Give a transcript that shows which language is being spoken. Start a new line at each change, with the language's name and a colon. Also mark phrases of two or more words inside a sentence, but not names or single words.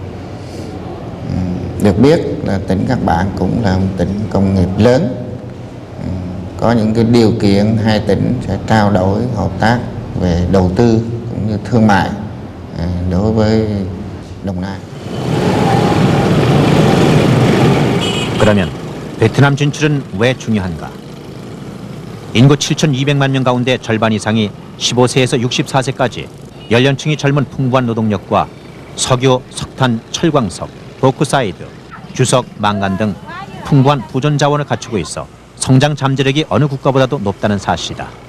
Vietnamese: Được biết là tỉnh Các Bạn cũng là một tỉnh công nghiệp lớn. Có những cái điều kiện hai tỉnh sẽ trao đổi hợp tác về đầu tư cũng như thương mại đối với Đồng Nai.
Korean: 그러면 베트남 진출은 왜 중요한가? 인구 7,200만 명 가운데 절반 이상이 15세에서 64세까지 연령층이 젊은 풍부한 노동력과 석유, 석탄, 철광석, 보크사이드, 주석, 망간 등 풍부한 부존 자원을 갖추고 있어 성장 잠재력이 어느 국가보다도 높다는 사실이다.